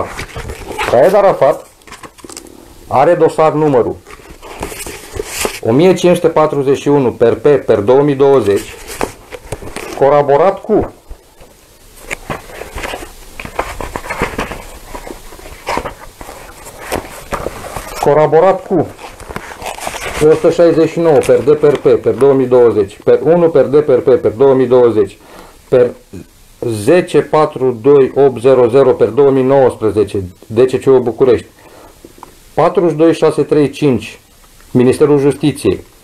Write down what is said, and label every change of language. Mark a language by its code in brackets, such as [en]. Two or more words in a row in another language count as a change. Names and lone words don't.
[ro] Raed Arafat are dosar numărul 1541 per 2020, colaborat cu Colaborat cu 169 per DPRP per 2020, per 1 per DPRP per 2020, per 1042800 per 2019, DCCU București, 42635 Ministerul Justiției,